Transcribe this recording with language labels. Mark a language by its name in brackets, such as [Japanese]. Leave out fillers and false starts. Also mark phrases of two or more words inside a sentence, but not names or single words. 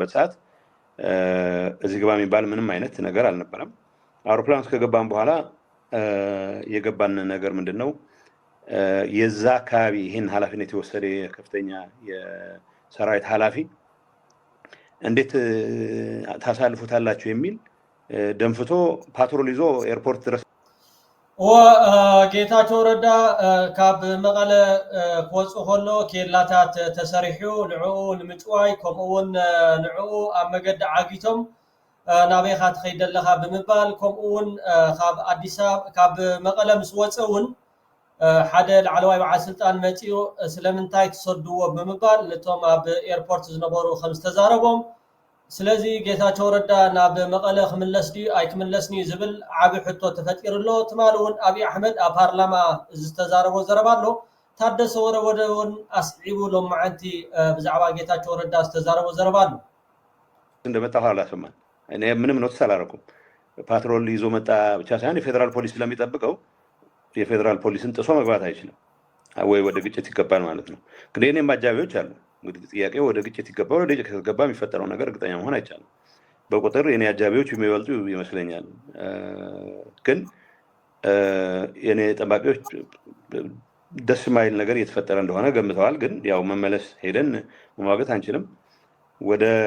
[Amharic] ሰዓት እዚህ ግባ የሚባል ምንም አይነት ነገር አልነበረም። አውሮፕላን ውስጥ ከገባን በኋላ የገባን ነገር ምንድነው የዛ አካባቢ ይህን ኃላፊነት የወሰደ ከፍተኛ የሰራዊት ኃላፊ እንዴት ታሳልፉታላችሁ የሚል ደንፍቶ ፓትሮል ይዞ ኤርፖርት ድረስ [Tigrinya] وጌታቸው ረዳ ካብ መቀለ ክወፁ ከሎ ኬላታት ተሰሪሑ ንዕኡ ንምጭዋይ ከምኡውን ንዕኡ ኣብ መገዲ ዓጊቶም ናበይካ ትኸይድ ዘለካ ብምባል ከምኡውን ካብ ኣዲስ ኣበባ ካብ መቀለ ምስ ወፀ እውን ሓደ ላዕለዋይ በዓል ስልጣን መፂኡ ስለምንታይ ትሰድዎ ብምባል ነቶም ኣብ ኤርፖርት ዝነበሩ ከም ዝተዛረቦም ስለዚ ጌታቸው ረዳ ናብ መቀለ ክምለስ ዲ ኣይ ክምለስኒ ዝብል ዓቢ ሕቶ ተፈጢሩሎ ትማሉን አብይ አሕመድ ኣብ ፓርላማ ዝተዛረቦ ዘረባሎ ታደሰ ወረወደውን አስዒቡሎም ማዓንቲ ብዛዕባ ጌታቸው ረዳ ዝተዛረቦ ዘረባሎ [Amharic] እንደመጣ አላሰማን እኔ ምንም ኖትስ አላረኩም ፓትሮል ይዞ መጣ ብቻ ሳይሆን የፌደራል ፖሊስ ስለሚጠብቀው የፌደራል ፖሊስን ጥሶ መግባት አይችልም ወይ ወደ ግጭት ይገባል ማለት ነው ግን እኔም አጃቢዎች አሉ እንግዲህ ጥያቄው ወደ ግጭት ይገባል ወደ ግጭት ከተገባ የሚፈጠረው ነገር እርግጠኛ መሆን አይቻልም በቁጥር የኔ አጃቢዎች የሚበልጡ ይመስለኛል ግን የኔ ጠባቂዎች ደስ ማይል ነገር እየተፈጠረ እንደሆነ ገምተዋል ግን ያው መመለስ ሄደን መዋገት አንችልም ወደ